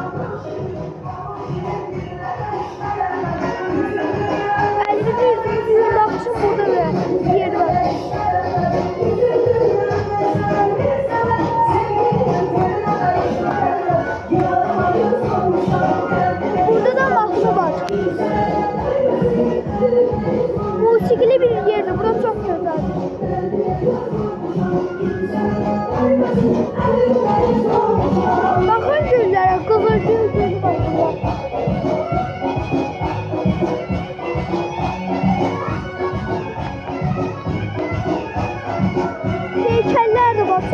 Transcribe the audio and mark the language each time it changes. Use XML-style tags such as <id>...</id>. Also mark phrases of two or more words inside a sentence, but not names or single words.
<az>Əlinizi yüzünüzü yuymaq üçün burada bir yer var. Burada da mahnı var. Musikili bir yerdir.</az> <tr>Burası çok güzeldir. Bakın güllere, kızılgül gülü var burada. Heykeller de var.</tr>